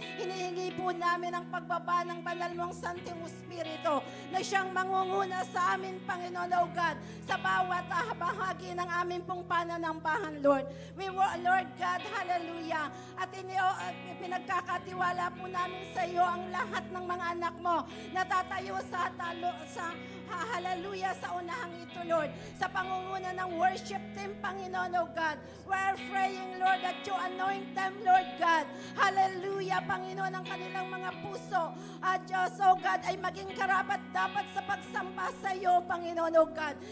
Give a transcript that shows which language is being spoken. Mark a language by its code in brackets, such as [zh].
[tl] Hinihingi po namin ang pagbaba ng banal mong Santong Espiritu na siyang mangunguna sa amin, Panginoon, O God, sa bawat bahagi ng aming pong pananambahan, Lord. Lord God, hallelujah. At pinagkakatiwala po namin sa iyo ang lahat ng mga anak mo na tatayo sa hallelujah sa unahang ito, Lord. Sa pangunguna ng worship team, Panginoon, O God. [en] We're praying, Lord, that you anoint them, Lord God. [tl] Hallelujah, Panginoon, ang kanilang mga puso. At Diyos, O God, ay maging karapat dapat sa pagsamba sa iyo, Panginoon, O God.